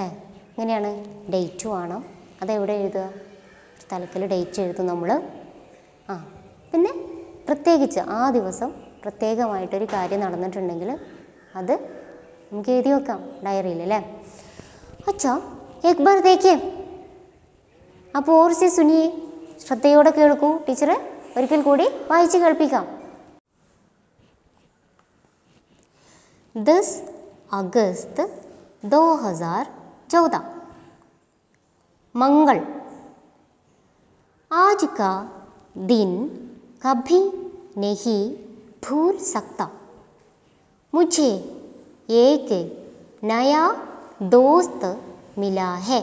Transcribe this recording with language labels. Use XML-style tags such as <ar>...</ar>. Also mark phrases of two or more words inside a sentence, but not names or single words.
<ml>എങ്ങനെയാണ് ഡേറ്റ് വേണം. അതെവിടെ എഴുതുക. തലക്കൽ ഡേറ്റ് എഴുതും നമ്മൾ. പിന്നെ പ്രത്യേകിച്ച് ആ ദിവസം പ്രത്യേകമായിട്ടൊരു കാര്യം നടന്നിട്ടുണ്ടെങ്കിൽ അത് നമുക്ക് എഴുതി വെക്കാം ഡയറിയിൽ അല്ലേ.</ml> <hi>അച്ഛാ एक बार देखिए. അപ്പോൾ और से सुनिए.</hi> <ml>ശ്രദ്ധയോടെ കേൾക്കൂ. ടീച്ചർ ഒരിക്കൽ കൂടി വായിച്ച് കേൾപ്പിക്കാം.</ml> <hi>10 अगस्त 2014 मंगल. आज का दिन कभी नहीं भूल सकता. मुझे एक नया दोस्त मिला है.</hi>